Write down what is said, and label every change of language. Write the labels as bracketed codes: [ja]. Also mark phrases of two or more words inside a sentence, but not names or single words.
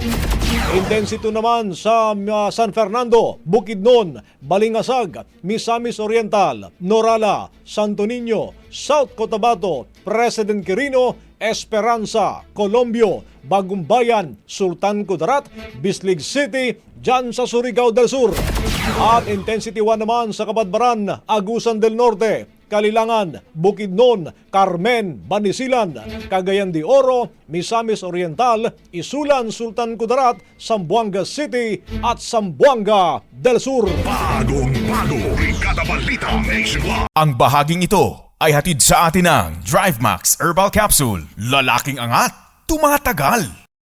[tl] Intensity naman sa San Fernando, Bukidnon, Balingasag, Misamis Oriental, Norala, Santo Niño, South Cotabato, President Quirino, Esperanza, Colombio, Bagumbayan, Sultan Kudarat, Bislig City, dyan sa Surigao del Sur. At intensity 1 naman sa Kabadbaran, Agusan del Norte, Kalilangan, Bukidnon, Carmen, Banisilan, Cagayan de Oro, Misamis Oriental, Isulan, Sultan Kudarat, Zamboanga City at Zamboanga del Sur. bagong-bago, Brigada Balita Nationwide. Ang bahaging ito ay hatid sa atin ng DriveMax Herbal Capsule. Lalaking angat, tumatagal.